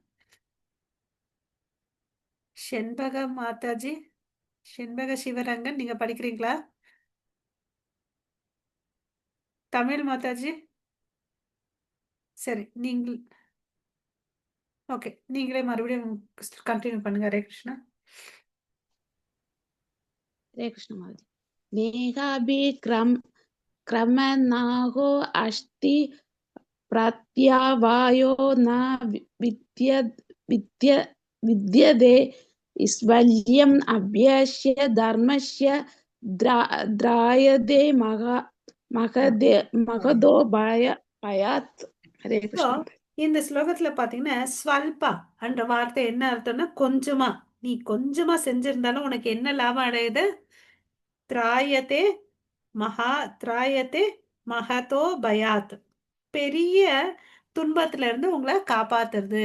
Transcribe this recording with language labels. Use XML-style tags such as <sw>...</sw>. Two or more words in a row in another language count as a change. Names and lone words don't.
<ta>செண்பக மாதாஜி, செண்பக சிவரங்கன், நீங்க படிக்கிறீங்களா? தமிழ் மாதாஜி. சரி, ஓகே, நீங்களே மறுபடியும் கண்டினியூ பண்ணுங்க. ஹரே கிருஷ்ணா.</ta> <hi>हरे कृष्ण माताजी।</hi> <sa>मेघाभिक्रमनाहो अस्ति प्रत्यवायो न विद्यते स्वल्यम् अभ्यस्य धर्मस्य त्रायते महदो भयात्।</sa> <hi>हरे So, कृष्ण माताजी।</hi> <ta>இந்த ஸ்லோகத்துல பாத்தீங்கன்னா ஸ்வல்பா என்ற வார்த்தை என்ன அர்த்தம்னா கொஞ்சமா. நீ கொஞ்சமா செஞ்சிருந்தாலும் உனக்கு என்ன லாபம் அடையுது?</ta> <sa>त्रायते त्रायते महतो भयात्.</sa> <ta>பெரிய துன்பத்துல இருந்து உங்களை காப்பாத்துறது.</ta>